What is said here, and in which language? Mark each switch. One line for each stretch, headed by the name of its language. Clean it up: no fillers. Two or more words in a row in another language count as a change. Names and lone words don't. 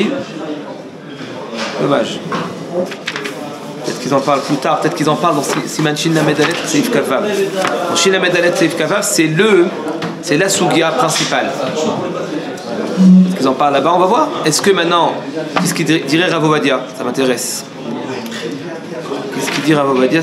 French: Dommage. Peut-être qu'ils en parlent plus tard, peut-être qu'ils en parlent dans
Hebrew: סימן של"א סעיף כב.
French: Dans
Hebrew: של"א סעיף כב,
French: c'est la Sugia principale. Peut-être qu'ils en parlent là-bas, on va voir. Est-ce que maintenant, qu'est-ce qu'il dirait Rav Ovadia? Ça m'intéresse. Qu'est-ce qu'il dit Rav Ovadia?